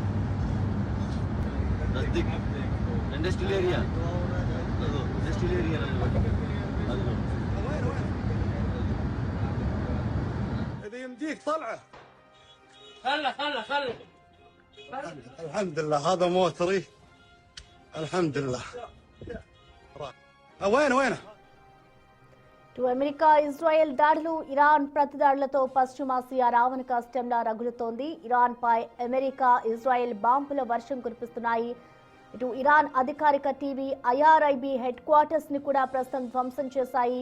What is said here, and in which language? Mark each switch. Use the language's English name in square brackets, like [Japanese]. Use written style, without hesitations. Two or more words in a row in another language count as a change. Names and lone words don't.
[English] नजदीक industrial area [Arabic] اذا يمديك طلعه. خله الحمد لله هذا موتري. الحمد لله. وينه؟ [Telugu] ఇటు అమెరికా ఇజ్రాయెల్ దాడులు, ఇరాన్ ప్రతిదాడులతో పశ్చిమాసియా రావణ కాష్టంలా రగులుతోంది. ఇరాన్ పై అమెరికా, ఇజ్రాయెల్ బాంబుల వర్షం కురిపిస్తున్నాయి. ఇటు ఇరాన్ అధికారిక టీవీ ఐఆర్ఐబి [English] head quarters [Telugu] ని కూడా ప్రస్తుతం ధ్వంసం చేశాయి.